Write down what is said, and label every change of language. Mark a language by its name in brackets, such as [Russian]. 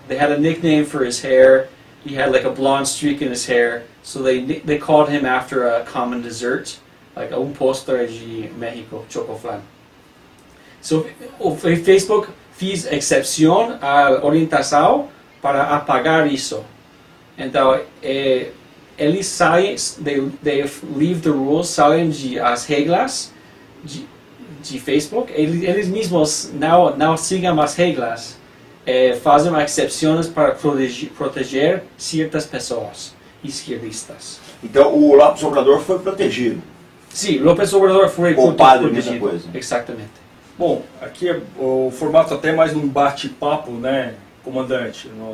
[English] They had a nickname for his hair. He had like a blonde streak in his hair, so they called him after a common dessert, like [Spanish] postre de México, [English] Chocoflan. [Portuguese] So, o Facebook fez exceção à orientação para apagar isso. Então, eles saem, [English] they leave the rules, [Portuguese] saem as regras de Facebook. Eles mesmos não sigam as regras, fazem exceções para proteger certas pessoas esquerdistas. Então, o López Obrador foi protegido. Sim, López Obrador foi poupado de muita protegido. coisa. Exatamente. Bom, aqui o formato até mais num bate-papo, né, comandante?